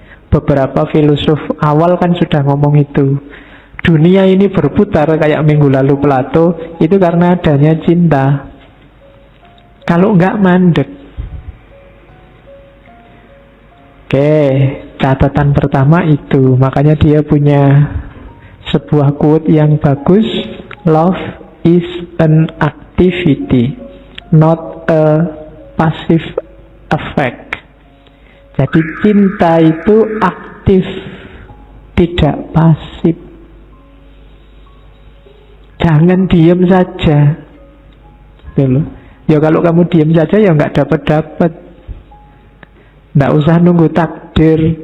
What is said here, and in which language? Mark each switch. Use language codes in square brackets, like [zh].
[id] Beberapa filosof awal kan sudah ngomong itu. Dunia ini berputar kayak minggu lalu Plato, itu karena adanya cinta. Kalau enggak mandek. Oke, catatan pertama itu. Makanya dia punya sebuah quote yang bagus. [en] Love is an activity, not a passive effect. [id] Jadi cinta itu aktif, tidak pasif. Jangan diam saja. Gitu. Ya kalau kamu diam saja ya nggak dapat. Nggak usah nunggu takdir.